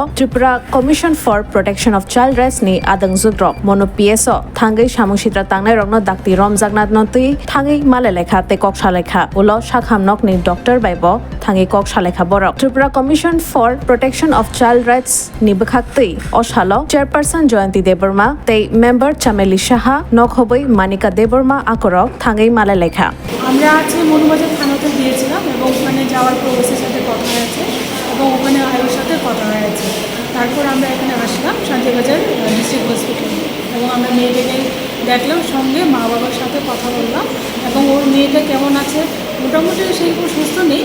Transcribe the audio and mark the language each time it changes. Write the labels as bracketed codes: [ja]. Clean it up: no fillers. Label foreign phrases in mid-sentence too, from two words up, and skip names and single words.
[trp] Tripura Commission for Protection of Child Rights ni Adongjwkrok mono PS o Thangei samung sitra tangnai rokno dakti Romjakna notui Thangei male lekha te kok salekha ulo Sakhamnok ni doctor baibo Thangei kok salekha borok Tripura Commission for Protection of Child Rights ni bwkhaktui o salo chairperson Joyanti Deborma tei member Chameli Saha nokhoboi Manika Deborma akorok Thangei male lekha [bn] আমরা আজকে মনুবাজার থানাতে গিয়েছিলাম এবং ওখানে যাওয়ার পর ওসির সাথে কথা হয়েছে এবং ওখানে আয়ুর সাথে কথা হয়েছে তারপর আমরা এখানে আসলাম শান্তিবাজার ডিস্ট্রিক্ট হসপিটালে এবং আমরা মেয়েটাকে দেখলাম সঙ্গে মা বাবার সাথে কথা বললাম এবং ওর মেয়েটা কেমন আছে মোটামুটি সেই খুব সুস্থ নেই